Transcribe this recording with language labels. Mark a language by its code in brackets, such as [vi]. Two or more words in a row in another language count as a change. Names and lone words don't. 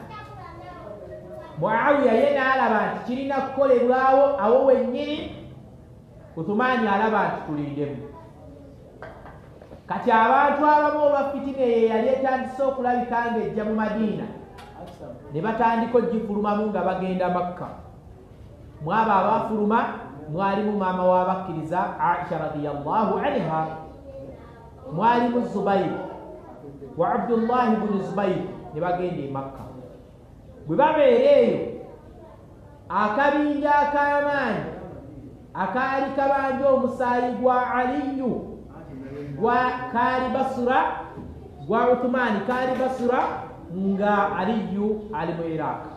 [lg] Muawiya ye n'alaba nti kirina kukolebwawo awo wennyini Uthman alaba nti tulindemu kati abantu abamu olwa fitina eyo yali etandise okulabika ng'ejja mu Madiina ne batandika ogifulumamu nga bagenda Makka mwabo abafuluma mwalimu maama w'abakkiriza Aisha [ar] رضي الله عنها [lg] mwalimu Zubayr wa Abdullah ibn Zubayr ne bagenda e Makka bwe babeera eyo akabinja ak'amaanyi akaali kabanja omusaayi gwa Aliyu kaali basura gwa Uthman kaali basura nga Aliyu ali mu Iraq